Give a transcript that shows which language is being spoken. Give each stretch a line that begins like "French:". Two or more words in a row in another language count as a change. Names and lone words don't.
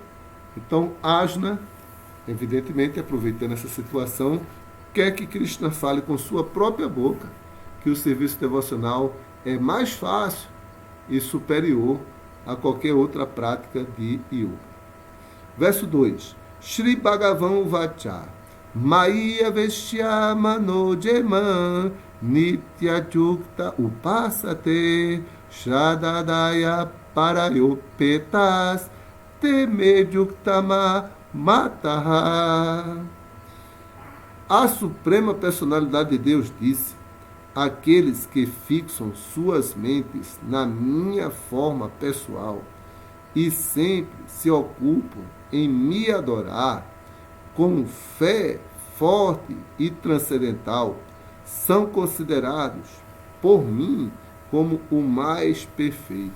Portuguese: Então, Arjuna, evidentemente, aproveitando essa situação, quer que Krishna fale com sua própria boca que o serviço devocional é mais fácil e superior a qualquer outra prática de yoga. Verso 2.
Sanskrit: श्री भगवान् उवाच मय्य आवेश्य मनो ये मां नित्य युक्ता उपासते श्रद्धया परयोपेतास् ते मे युक्ततमा मताः.
Portuguese: A Suprema Personalidade de Deus disse: aqueles que fixam suas mentes na minha forma pessoal e sempre se ocupam em me adorar com fé forte e transcendental são considerados por mim como o mais perfeito.